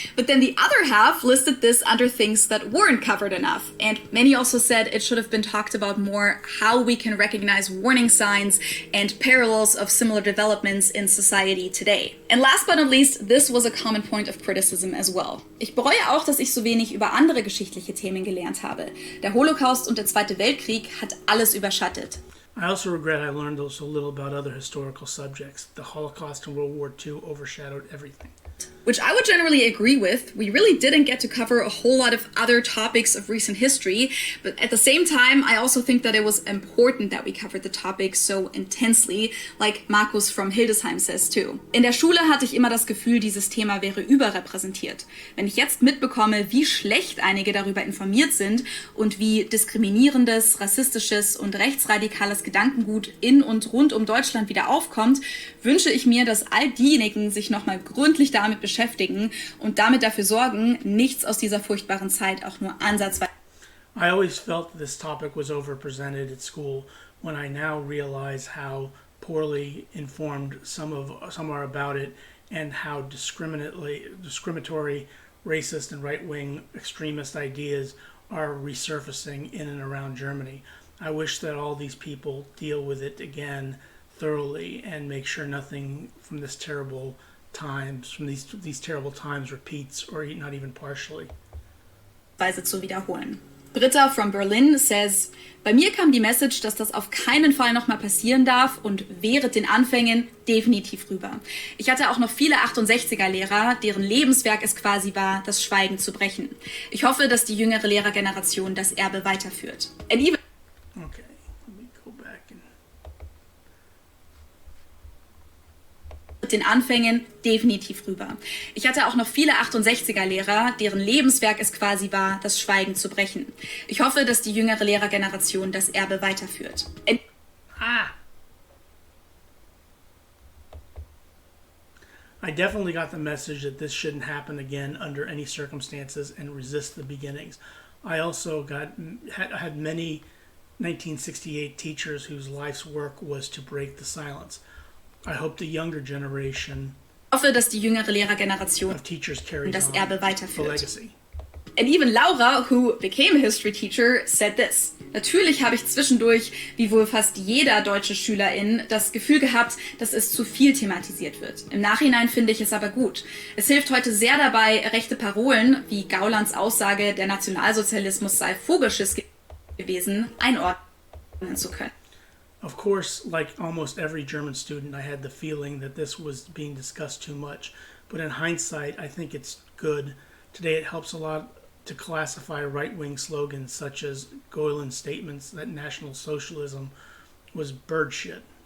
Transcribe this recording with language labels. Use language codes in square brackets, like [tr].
[en] But then the other half listed this under things that weren't covered enough. And many also said it should have been talked about more how we can recognize warning signs and parallels of similar developments in society today. And last but not least, this was a common point of criticism as well. [de] Ich bereue auch, dass ich so wenig über andere geschichtliche Themen gelernt habe. Der Holocaust und der Zweite Weltkrieg hat alles überschattet. [en] I also regret I learned also a little about other historical subjects. The Holocaust and World War II overshadowed everything. Which I would generally agree with. We really didn't get to cover a whole lot of other topics of recent history, but at the same time, I also think that it was important that we covered the topic so intensely, like Markus from Hildesheim says too. [de] In der Schule hatte ich immer das Gefühl, dieses Thema wäre überrepräsentiert. Wenn ich jetzt mitbekomme, wie schlecht einige darüber informiert sind und wie diskriminierendes, rassistisches und rechtsradikales Gedankengut in und rund um Deutschland wieder aufkommt, wünsche ich mir, dass all diejenigen sich nochmal gründlich damit beschäftigen und damit dafür sorgen, nichts aus dieser furchtbaren Zeit auch nur ansatzweise. [en] I always felt this topic was overrepresented at school when I now realize how poorly informed some are about it and how discriminatory, racist, and right-wing extremist ideas are resurfacing in and around Germany. I wish that all these people deal with it again thoroughly and make sure nothing from these terrible times repeats or not even partially. [de] Zu wiederholen. [en] Britta from Berlin says, [de] bei mir kam die Message, dass das auf keinen Fall nochmal passieren darf und während den Anfängen definitiv rüber. Ich hatte auch noch viele 68er-Lehrer, deren Lebenswerk es quasi war, das Schweigen zu brechen. Ich hoffe, dass die jüngere Lehrergeneration das Erbe weiterführt. [en] And even Okay, let me go back and [de] den Anfängen definitiv rüber. Ich hatte auch noch viele 68er-Lehrer, deren Lebenswerk es quasi war, das Schweigen zu brechen. Ich hoffe, dass die jüngere Lehrergeneration das Erbe weiterführt. [en] I definitely got the message that this shouldn't happen again under any circumstances and resist the beginnings. I also had many 1968 teachers whose life's work was to break the silence. I hope the younger generation [de] hoffe, dass die jüngere Lehrergeneration [en] of teachers carries [de] das [en] on [de] Erbe [en] the [de] weiterführt. [en] legacy. And even Laura, who became a history teacher, said this. [de] Natürlich habe ich zwischendurch, wie wohl fast jeder deutsche Schülerin, das Gefühl gehabt, dass es zu viel thematisiert wird. Im Nachhinein finde ich es aber gut. Es hilft heute sehr dabei, rechte Parolen, wie Gaulands Aussage, der Nationalsozialismus sei Vogelschiss gewesen, einordnen zu können. [en] Of course, like almost every German student, I had the feeling that this was being discussed too much. But in hindsight, I think it's good. Today it helps a lot to classify right-wing slogans such as Goeland's statements that National Socialism was bird shit.